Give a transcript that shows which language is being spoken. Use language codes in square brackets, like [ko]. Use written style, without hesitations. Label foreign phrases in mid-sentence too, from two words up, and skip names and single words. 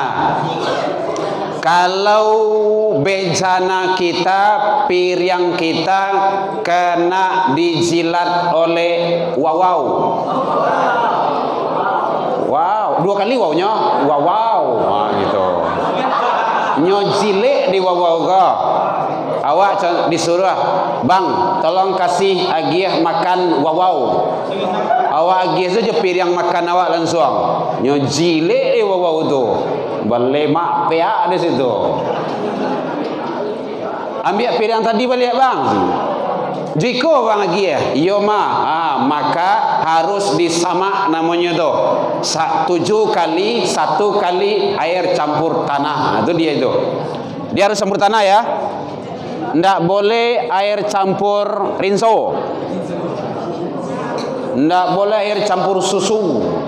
[id] Kalau bejana kita, piring kita kena dijilat oleh wawau. Wow, 2 kali wawnya. Wow. Gitu. [min] Nyojile di wawau ga. Awak disuruh, bang, tolong kasih agiah makan wawau. Awak agiah saja piring makan awak langsung. Nyojile di wawau tu. Belemak peak di situ. [id] Ambil piring tadi balik bang. [min] Jiko bang agiah. Iyo maka harus disamak namanya tu. [id] 7 kali 1 kali air campur tanah. Itu dia itu. Dia harus campur tanah ya. Ndak boleh air campur rinso. Ndak boleh air campur susu.